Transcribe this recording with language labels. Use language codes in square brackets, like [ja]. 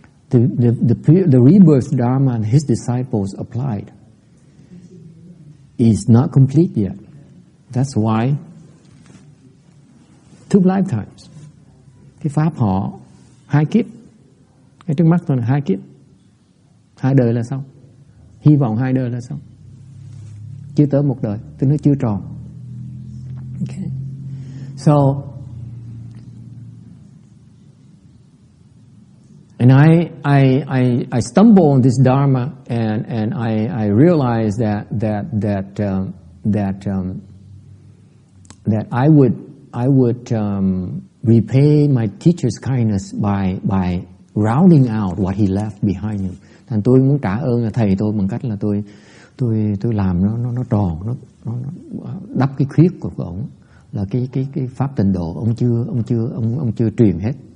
[en] The rebirth Dharma and his disciples applied is not complete yet. That's why two lifetimes. [vi] Cái pháp họ 2 kiếp. Cái trước mắt tôi là 2 kiếp. 2 đời là xong. Hy vọng 2 đời là xong. Chưa tới 1 đời, tôi nói chưa tròn. Okay. So [en] And I stumble on this dharma, and I realize that I would repay my teacher's kindness by rounding out what he left behind him. [vi] Thành tôi muốn trả ơn thầy tôi bằng cách là tôi làm nó tròn, nó đắp cái khuyết của ông, là cái pháp tịnh độ ông chưa truyền hết.